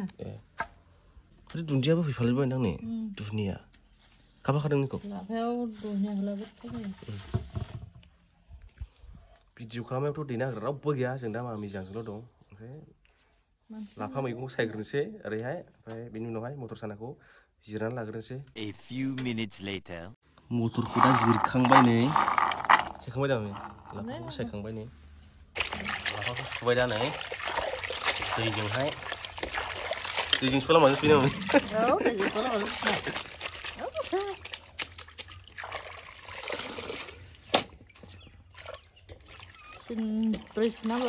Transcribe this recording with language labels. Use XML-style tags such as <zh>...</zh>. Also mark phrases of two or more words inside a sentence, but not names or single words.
<brx>आरो दुन्दियाबो फैफालायबाय नोंथां नै दुनिया खाफाखादों नोंखौ लाफायाव दुनिया होलाबो जायो भिडिअ खालामनायावथ' दैना होग्रा रावबो गैया जों दा मामि जोंल' दं ओमफ्राय लाफा मैगंखौ सायग्रोनोसै ओरैहाय ओमफ्राय बेनि उनावहाय मटर सानाखौ जिरनानै लाग्रोनोसै</brx> <en>A few minutes later</en> <brx>मटरखौ दा जिरखांबाय नै सायखांबाय दा लाफाखौ सायखांबाय नै लाफाखौ सुबाय दा नै दैजों सुला माजों सुयो नामा औ दैजों सुला माजों सुनाय सिनब्रै सुनांगौ</brx>